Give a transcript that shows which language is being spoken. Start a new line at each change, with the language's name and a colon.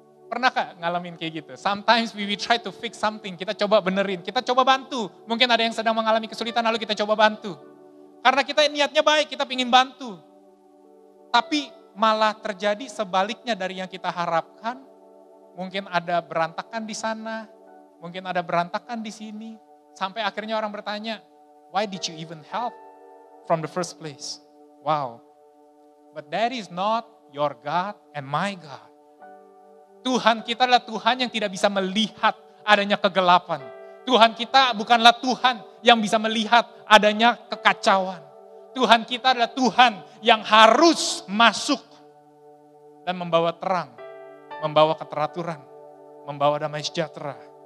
Indonesian: Pernahkah ngalamin kayak gitu?
English: Sometimes we try to fix something,
Indonesian: kita coba benerin, kita coba bantu. Mungkin ada yang sedang mengalami kesulitan lalu kita coba bantu. Karena kita niatnya baik, kita ingin bantu. Tapi malah terjadi sebaliknya dari yang kita harapkan. Mungkin ada berantakan di sana, mungkin ada berantakan di sini. Sampai akhirnya orang bertanya,
English: why did you even help from the first place? Wow. But that is not your God and my God.
Indonesian: Tuhan kita adalah Tuhan yang tidak bisa melihat adanya kegelapan. Tuhan kita bukanlah Tuhan yang bisa melihat adanya kekacauan. Tuhan kita adalah Tuhan yang harus masuk dan membawa terang, membawa keteraturan, membawa damai sejahtera.